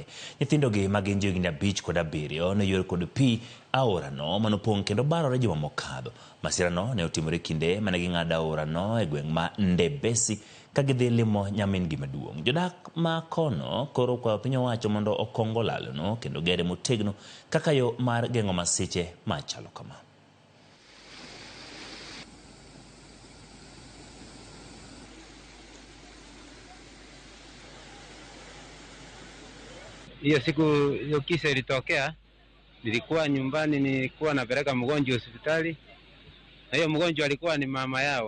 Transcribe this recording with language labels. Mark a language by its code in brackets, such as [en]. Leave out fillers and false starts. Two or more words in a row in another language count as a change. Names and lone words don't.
[luo] Nyithindogi ma gin johigni 5 kod 7 noywer kod pi aora no manopong' kendo barore juma mokadho. Masira no ne otimore kinde mane ging'ado aora no e gweng' ma Ndebesi ka gidhi limo nyamin gi maduong'. Jodak ma kono koro kwayo piny owacho mondo okongo lalo no kendo gere motegno kaka yo mar geng'o masiche machalo kama. [sw] Hiyo siku hiyo kisa ilitokea, nilikuwa nyumbani, nilikuwa napeleka mgonjwa hospitali, na hiyo mgonjwa alikuwa ni mama yao.